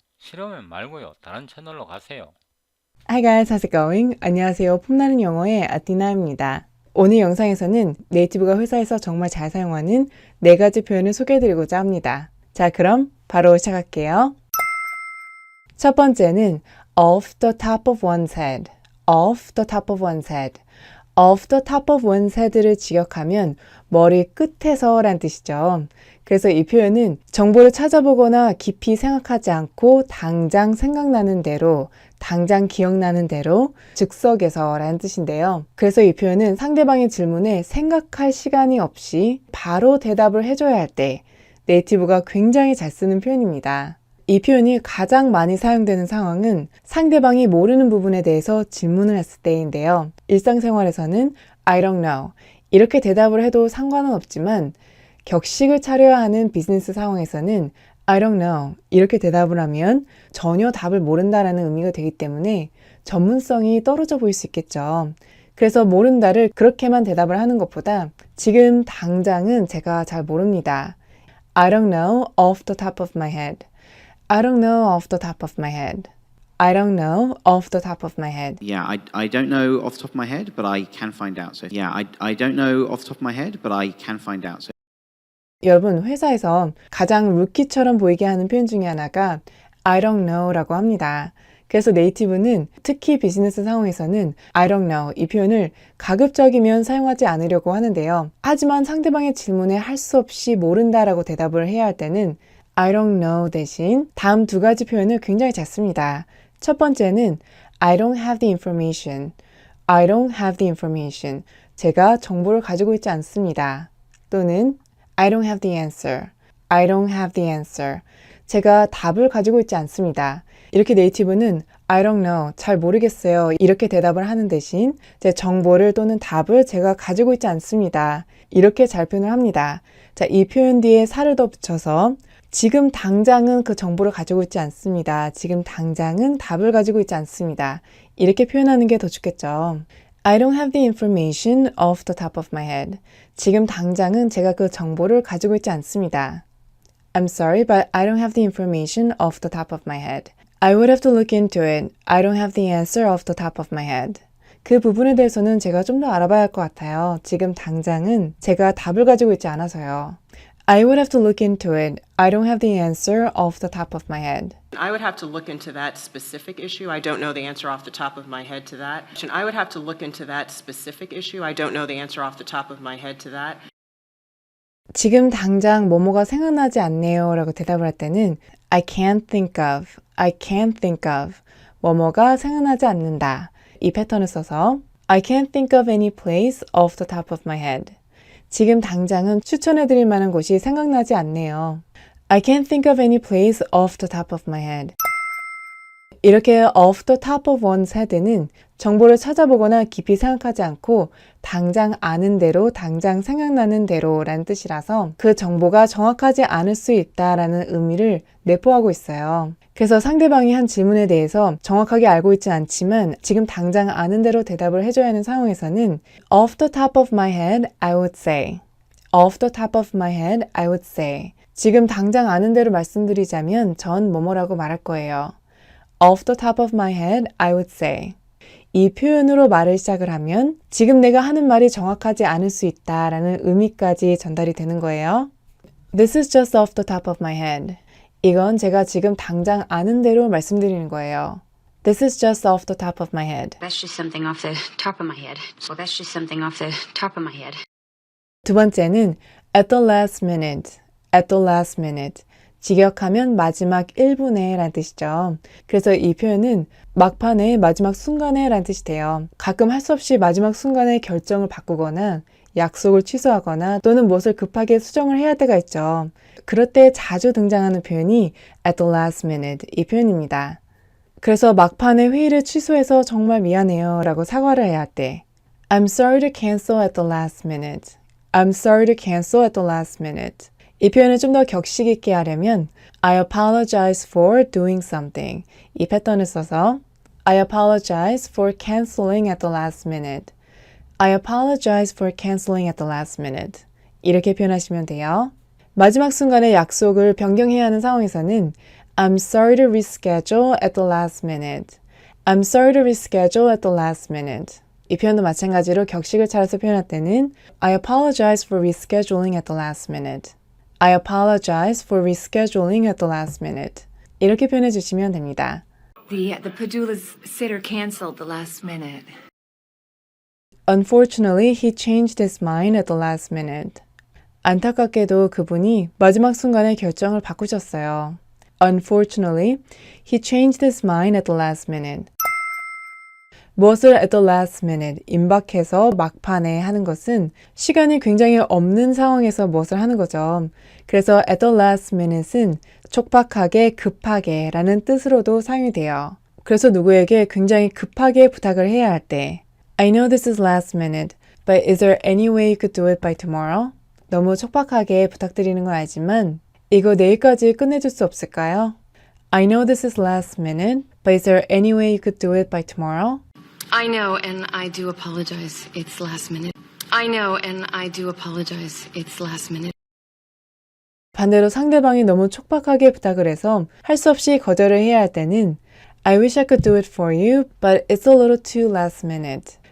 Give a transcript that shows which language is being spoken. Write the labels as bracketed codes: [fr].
[ko] 싫으면 말고요. 다른 채널로 가세요. [en] Hi guys, how's it going? [ko] 안녕하세요. 폼나는 영어의 아티나입니다. 오늘 영상에서는 네이티브가 회사에서 정말 잘 사용하는 4가지 표현을 소개해드리고자 합니다. 자, 그럼 바로 시작할게요. 첫 번째는 [en] off the top of one's head. off the top of one's head. off the top of one's head를 [ko] 직역하면 머리 끝에서 란 뜻이죠. 그래서 이 표현은 정보를 찾아보거나 깊이 생각하지 않고 당장 생각나는 대로, 당장 기억나는 대로 즉석에서 라는 뜻인데요. 그래서 이 표현은 상대방의 질문에 생각할 시간이 없이 바로 대답을 해줘야 할 때 네이티브가 굉장히 잘 쓰는 표현입니다. 이 표현이 가장 많이 사용되는 상황은 상대방이 모르는 부분에 대해서 질문을 했을 때인데요. 일상생활에서는 [en] I don't know [ko] 이렇게 대답을 해도 상관은 없지만 격식을 차려야 하는 비즈니스 상황에서는 I don't know 이렇게 대답을 하면 전혀 답을 모른다라는 의미가 되기 때문에 전문성이 떨어져 보일 수 있겠죠. 그래서 모른다를 그렇게만 대답을 하는 것보다 지금 당장은 제가 잘 모릅니다. [en] I don't know off the top of my head. I don't know off the top of my head. I don't know off the top of my head. Yeah, I don't know off the top of my head, but I can find out. So yeah, I don't know off the top of my head, but I can find out. So [ko] 여러분, 회사에서 가장 루키처럼 보이게 하는 표현 중에 하나가 [en] I don't know [ko] 라고 합니다. 그래서 네이티브는 특히 비즈니스 상황에서는 [en] I don't know [ko] 이 표현을 가급적이면 사용하지 않으려고 하는데요. 하지만 상대방의 질문에 할 수 없이 모른다라고 대답을 해야 할 때는 [en] I don't know [ko] 대신 다음 2가지 표현을 굉장히 잘 씁니다. 첫 번째는 [en] I don't have the information. I don't have the information. [ko] 제가 정보를 가지고 있지 않습니다. 또는 [en] I don't have the answer. I don't have the answer. [ko] 제가 답을 가지고 있지 않습니다. 이렇게 네이티브는 [en] I don't know, [ko] 잘 모르겠어요. 이렇게 대답을 하는 대신 제 정보를 또는 답을 제가 가지고 있지 않습니다. 이렇게 잘 표현을 합니다. 자, 이 표현 뒤에 살을 더 붙여서 지금 당장은 그 정보를 가지고 있지 않습니다. 지금 당장은 답을 가지고 있지 않습니다. 이렇게 표현하는 게 더 좋겠죠. [en] I don't have the information off the top of my head. [ko] 지금 당장은 제가 그 정보를 가지고 있지 않습니다. [en] I'm sorry, but I don't have the information off the top of my head. I would have to look into it. I don't have the answer off the top of my head. [ko] 그 부분에 대해서는 제가 좀 더 알아봐야 할 것 같아요. 지금 당장은 제가 답을 가지고 있지 않아서요. [en] I would have to look into it. I don't have the answer off the top of my head. I would have to look into that specific issue. I don't know the answer off the top of my head to that. I would have to look into that specific issue. I don't know the answer off the top of my head to that. [ko] 지금 당장 뭐뭐가 생각나지 않네요 라고 대답을 할 때는 [en] I can't think of, I can't think of [ko] 뭐뭐가 생각나지 않는다 이 패턴을 써서 [en] I can't think of any place off the top of my head. [ko] 지금 당장은 추천해드릴 만한 곳이 생각나지 않네요. [en] I can't think of any place off the top of my head. [ko] 이렇게 off the top of one's head는 정보를 찾아보거나 깊이 생각하지 않고 당장 아는 대로, 당장 생각나는 대로 라는 뜻이라서 그 정보가 정확하지 않을 수 있다라는 의미를 내포하고 있어요. 그래서 상대방이 한 질문에 대해서 정확하게 알고 있진 않지만 지금 당장 아는 대로 대답을 해줘야 하는 상황에서는 [en] off the top of my head, I would say. off the top of my head, I would say. [ko] 지금 당장 아는 대로 말씀드리자면 전 뭐뭐라고 말할 거예요. [en] off the top of my head, I would say. [ko] 이 표현으로 말을 시작을 하면 지금 내가 하는 말이 정확하지 않을 수 있다라는 의미까지 전달이 되는 거예요. [en] This is just off the top of my head. [ko] 이건 제가 지금 당장 아는 대로 말씀드리는 거예요. [en] This is just off the top of my head. That's just something off the top of my head. So that's just something off the top of my head. [ko] 두 번째는 [en] at the last minute. at the last minute. [ko] 직역하면 마지막 1분에 라는 뜻이죠. 그래서 이 표현은 막판에 마지막 순간에 라는 뜻이 돼요. 가끔 할 수 없이 마지막 순간에 결정을 바꾸거나 약속을 취소하거나 또는 무엇을 급하게 수정을 해야 할 때가 있죠. 그럴 때 자주 등장하는 표현이 [en] at the last minute [ko] 이 표현입니다. 그래서 막판에 회의를 취소해서 정말 미안해요 라고 사과를 해야 할 때 [en] I'm sorry to cancel at the last minute. I'm sorry to cancel at the last minute. [ko] 이 표현을 좀 더 격식 있게 하려면 [en] I apologize for doing something. [ko] 이 패턴을 써서 [en] I apologize for canceling at the last minute. I apologize for canceling at the last minute. [ko] 이렇게 표현하시면 돼요. 마지막 순간에 약속을 변경해야 하는 상황에서는 [en] I'm sorry to reschedule at the last minute. I'm sorry to reschedule at the last minute. [ko] 이 표현도 마찬가지로 격식을 차려서 표현할 때는 [en] I apologize for rescheduling at the last minute. I apologize for rescheduling at the last minute. [ko] 이렇게 표현해 주시면 됩니다. [en] The Padula's sitter canceled the last minute. Unfortunately, he changed his mind at the last minute. [ko] 안타깝게도 그분이 마지막 순간에 결정을 바꾸셨어요. [en] Unfortunately, he changed his mind at the last minute. [ko] 무엇을 [en] at the last minute, [ko] 임박해서 막판에 하는 것은 시간이 굉장히 없는 상황에서 무엇을 하는 거죠. 그래서 [en] at the last minute [ko] 은 촉박하게, 급하게 라는 뜻으로도 사용이 돼요. 그래서 누구에게 굉장히 급하게 부탁을 해야 할 때 [en] I know this is last minute, but is there any way you could do it by tomorrow? [ko] 너무 촉박하게 부탁드리는 건 알지만 이거 내일까지 끝내줄 수 없을까요? [en] I know this is last minute, but is there any way you could do it by tomorrow? I know, and I do apologize. It's last minute. I know, and I do apologize. It's last minute. [ko] 반대로 상대방이 너무 촉박하게 부탁을 해서 할 수 없이 거절을 해야 할 때는 [en] I wish I could do it for you, but it's a little too last minute.